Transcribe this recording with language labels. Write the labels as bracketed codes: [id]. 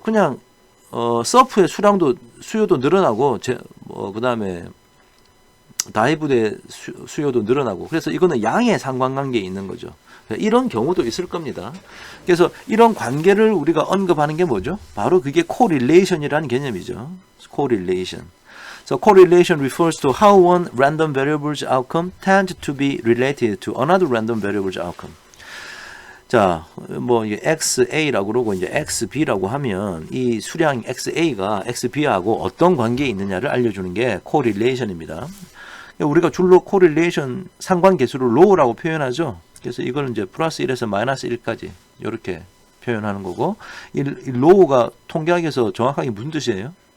[ko] 그냥 서프의 수요도 늘어나고 그다음에 다이브의 수요도 늘어나고, 그래서 이거는 양의 상관관계에 있는 거죠. 이런 경우도 있을 겁니다. 그래서 이런 관계를 우리가 언급하는 게 뭐죠? 바로 그게 correlation이라는 개념이죠. [en] correlation. So correlation refers to how one random variable's outcome tend to be related to another random variable's outcome. [ko] 자, 뭐 XA라고 그러고 이제 XB라고 하면 이 수량 XA가 XB하고 어떤 관계에 있느냐를 알려주는 게 correlation입니다. 우리가 줄로 correlation 상관계수를 low라고 표현하죠. 그래서 이걸 이제 플러스 1에서 마이너스 1까지 이렇게 표현하는 거고, 이 low가 통계학에서 정확하게 무슨 뜻이에요?